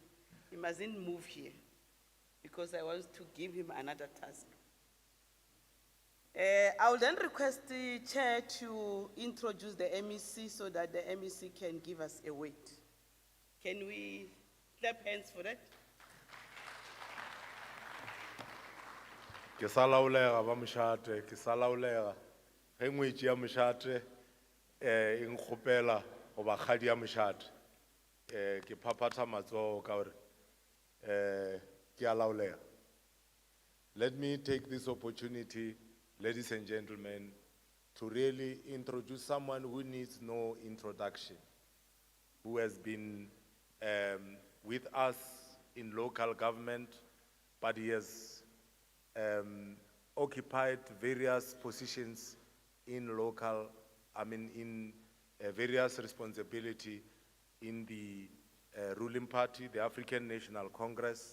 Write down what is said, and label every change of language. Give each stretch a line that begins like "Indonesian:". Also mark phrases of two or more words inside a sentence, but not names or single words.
English: He mustn't move here because I want to give him another task. I will then request the chair to introduce the MEC so that the MEC can give us a weight. Can we clap hands for that?
Northern Sotho: Ke sa laolega ba mošate, ke sa laolega. Ge ngwetši ya mošate e nkgopela go ba kgadi ya mošate. Ke phaphatha matsogo ka gore ke a laolega.
English: Let me take this opportunity, ladies and gentlemen, to really introduce someone who needs no introduction, who has been with us in local government, but he has occupied various positions in various responsibility in the ruling party, the African National Congress.